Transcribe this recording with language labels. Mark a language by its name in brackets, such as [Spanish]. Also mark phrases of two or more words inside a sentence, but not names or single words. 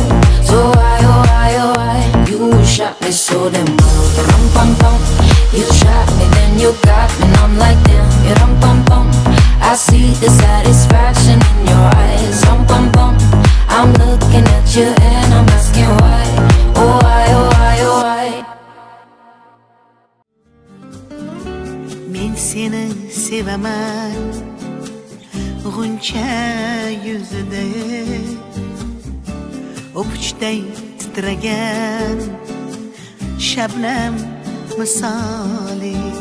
[English] So why, oh why, oh why? You shot me so damn well. You dum bum bum. You shot me, then you got me, and I'm like damn. You dum bum bum. I see the satisfaction in your eyes. Dum bum bum. I'm looking at you and I'm asking why. Oh why, oh why, oh why? [Uzbek] Men seni sevemen Guncha yüzüde O'puchday titragan Shabnam misoli